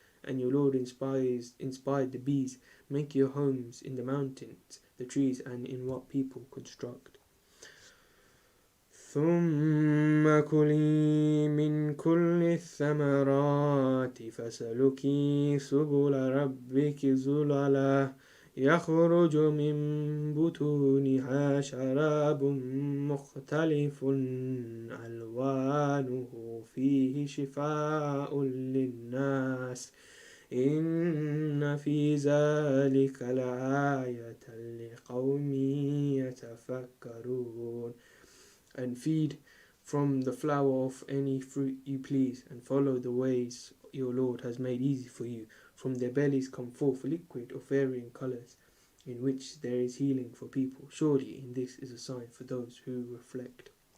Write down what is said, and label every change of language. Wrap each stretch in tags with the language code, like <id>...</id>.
<en>And your Lord inspired the bees. Make your homes in the mountains, the trees, and in what people construct.</en> <ar>ثم كلي من كل الثمرات فسلكي سبل ربك ذللا يخرج من بطونها شراب مختلف ألوانه فيه شفاء للناس إن في ذلك لآية لقوم يتفكرون.</ar> <en>And feed from the flower of any fruit you please, and follow the ways your Lord has made easy for you. From their bellies come forth liquid of varying colours, in which there is healing for people. Surely in this is a sign for those who reflect.</en>